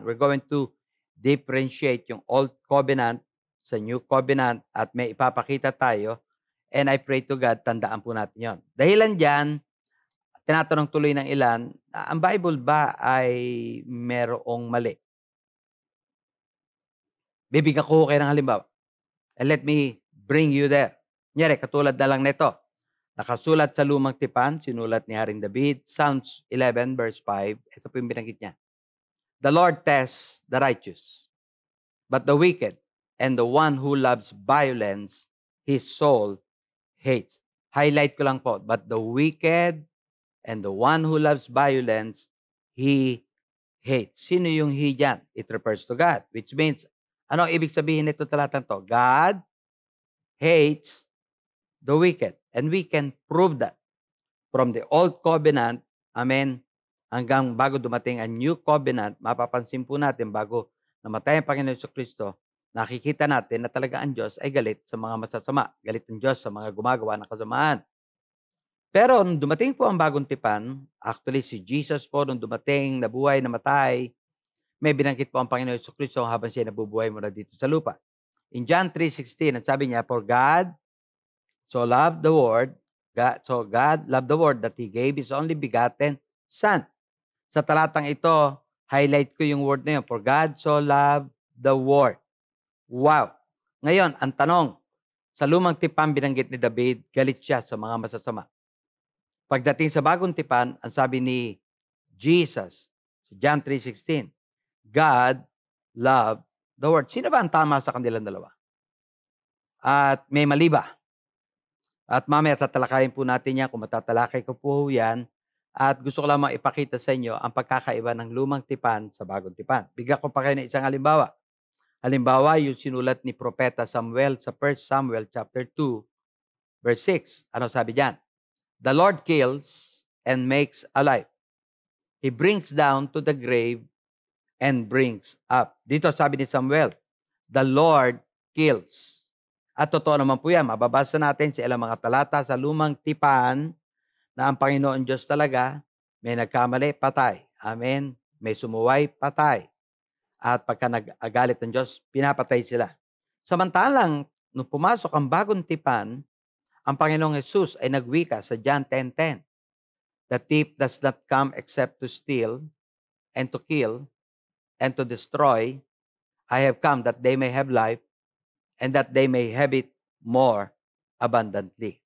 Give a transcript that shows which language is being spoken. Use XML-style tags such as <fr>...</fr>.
<en>We're going to differentiate yung Old Covenant sa New Covenant</en> <tl>at may ipapakita tayo.</tl> <en>And I pray to God,</en> <tl>tandaan po natin yon. Dahilan dyan, tinatanong tuloy ng ilan, ang Bible ba ay merong mali? Bibigyan ko kayo ng halimbawa. And let me bring you there. Kunyari, katulad na lang nito. Nakasulat sa lumang tipan, sinulat ni Haring David, Psalms 11 verse 5. Ito po yung binanggit niya.</tl> <en>The Lord tests the righteous, but the wicked and the one who loves violence, his soul hates. Highlight</en> <tl>ko lang po,</tl> <en>but the wicked and the one who loves violence, he hates.</en> <tl>Sino yung he dyan?</tl> <en>It refers to God, which means,</en> <tl>ano ibig sabihin nito talatang to?</tl> <en>God hates the wicked. And we can prove that from the Old Covenant,</en> <tl>amen, hanggang bago dumating ang New Covenant, mapapansin po natin bago namatay ang Panginoon Jesucristo, nakikita natin na talaga ang Diyos ay galit sa mga masasama. Galit ang Diyos sa mga gumagawa ng kasamaan. Pero nung dumating po ang bagong tipan, actually si Jesus po nung dumating, nabuhay, namatay, may binanggit po ang Panginoon Jesucristo habang siya nabubuhay mula dito sa lupa.</tl> <en>In John 3:16,</en> <tl>ang sabi niya,</tl> <en>for God so loved the world, God loved the world that He gave His only begotten Son.</en> <tl>Sa talatang ito,</tl> <en>highlight ko yung word na yun, for God so loved the world. Wow!</en> <tl>Ngayon, ang tanong, sa lumang tipan binanggit ni David, galit siya sa mga masasama. Pagdating sa bagong tipan, ang sabi ni Jesus, John 3:16,</tl> <en>God loved the world.</en> <tl>Sino ba ang tama sa kanilang dalawa? At may mali ba? At mamaya tatalakayin po natin yan kung matatalakay ko po yan. At gusto ko lamang ipakita sa inyo ang pagkakaiba ng lumang tipan sa bagong tipan. Bigyan ko pa kayo ng isang halimbawa. Halimbawa, yung sinulat ni Propeta Samuel sa 1 Samuel chapter 2, verse 6. Ano sabi diyan?</tl> <en>The Lord kills and makes alive. He brings down to the grave and brings up.</en> <tl>Dito sabi ni Samuel,</tl> <en>the Lord kills.</en> <tl>At totoo naman po yan. Mababasa natin sa ilang mga talata sa lumang tipan na ang Panginoon Diyos talaga may nagkamali, patay. Amen. May sumuway, patay. At pagka nag-agalit ng Diyos, pinapatay sila. Samantalang, nung pumasok ang bagong tipan, ang Panginoong Jesus ay nagwika sa John 10:10.</tl> <en>The thief does not come except to steal and to kill and to destroy. I have come that they may have life and that they may have it more abundantly.</en>